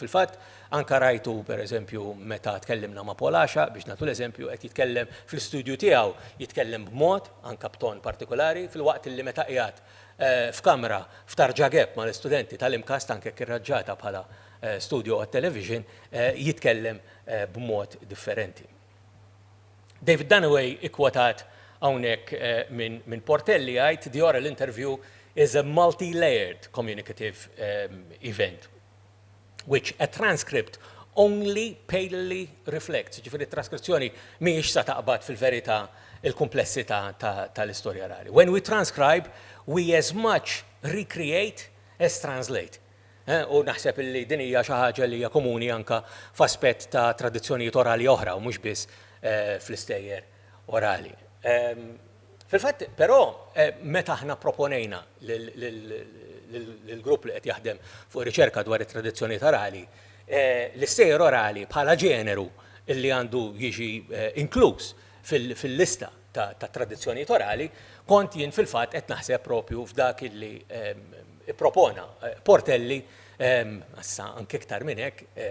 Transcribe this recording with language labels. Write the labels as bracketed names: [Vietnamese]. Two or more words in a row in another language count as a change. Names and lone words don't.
[Maltese] Fil-fatt anke rajtu pereżempju meta tkellimna ma' Paul Għaxa biex nagħtu l-eżempju qed jitkellem fl-istudju tiegħu jitkellem b'mod anke b'ton partikolari fil-waqt illi meta qiegħed f'kamra f'Tarġageb mal-istudenti tal-imkast anke kirraġġata bħala studio għat-television jitkellem b'mod differenti. David Dunaway ikkwotat hawnhekk minn Portelli jgħid [English] the oral interview is a multi-layered communicative event which a transcript only palely reflects. [Maltese] Ġifieri t-traskrizzjoni mhijiex sa taqbad fil-verità il-komplessità tal-istorja orali. [English] When we transcribe, we as much recreate as translate. [Maltese] U naħseb li din hija xi ħaġa li hija komuni anke f'aspett ta' tradizzjonijiet orali oħra u mhux biss fl-istejjer orali. Fil-fatt, però, meta aħna proponejna lill-grupp li qed jaħdem fuq riċerka dwar it-tradizzjonijiet orali, l-istejjer orali bħala ġeneru li għandu jiġi inkluż fil-lista ta' tradizzjonijiet orali, kont jien fil-fatt qed naħseb propju f'dak illi propona Portelli assa anke iktar minn hekk